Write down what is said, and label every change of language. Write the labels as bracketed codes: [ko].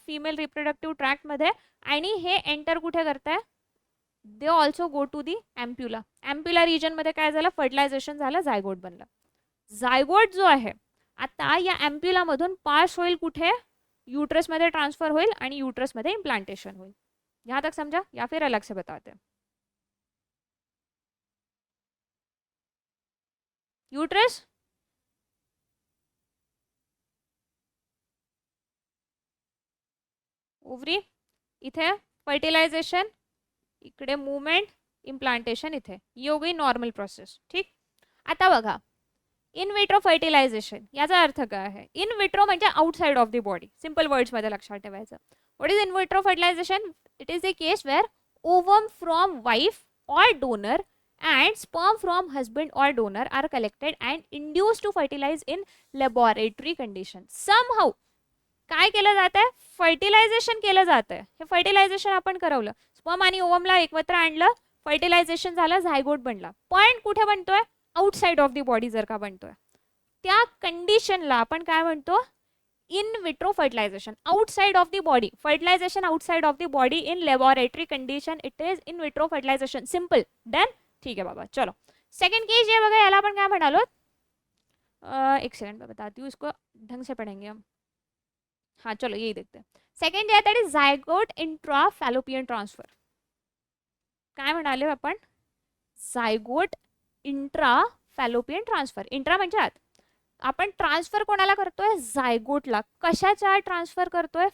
[mr] Female reproductive tract मध्ये. आणि हे एंटर कुठे करताय? [en] They also go to the ampulla. [mr] एम्प्युला region मध्ये काय झालं? फर्टिलायझेशन झालं, जायगोट बनलं. जायगोट जो आहे आता या एम्प्युला मधून पास होईल कुठे? यूट्रस मध्ये ट्रान्सफर होईल आणि यूट्रस मध्ये इम्प्लांटेशन होईल. [hi] यहां तक समझा या फिर अलग से बताते हैं? [mr] यूट्रस, ओव्हरी, इथे फर्टिलायझेशन, इकडे मूवमेंट, इम्प्लांटेशन इथे. ही [hi] हो गई [mr] नॉर्मल प्रोसेस. ठीक. आता बघा इन विट्रो फर्टिलायझेशन याचा अर्थ काय आहे? इन विट्रो म्हणजे [en] Outside of the body. [mr] Simple words मध्ये लक्षात ठेवायचं. [en] What is in vitro fertilization? It is the case where ovum from wife or donor and sperm from husband or donor are collected and induced to fertilize in laboratory condition. [mr] Somehow काय केलं जात आहे? Fertilisation केलं जात आहे. हे fertilisation आपण करवलं, sperm आणि ओवमला एकत्र आणलं, फर्टिलायझेशन झालं, झायगोट बनला. पण कुठे बनतोय? [en] outside of the body [mr] जर का बनतोय त्या कंडिशनला आपण काय म्हणतो? In vitro fertilisation. [en] Outside of the body, fertilization outside of the body in laboratory condition, it is in vitro fertilization. [hi] Simple. Done. ठीक है बाबा. [mr] चलो सेकंड केस ये बघा, याला आपण काय म्हणालो? [hi] एक सेकंड में बताती हूँ, इसको ढंग से पढ़ेंगे हम. हाँ चलो यही देखते हैं. [mr] सेकंड जे आहे [en] that is [mr] zygote intra fallopian transfer. काय म्हणाले आपण? Zygote intra fallopian transfer. Intra म्हणजे आत. आपण ट्रान्सफर कोणाला करतोय? झायगोटला. कशाच्या ट्रान्सफर करतोय?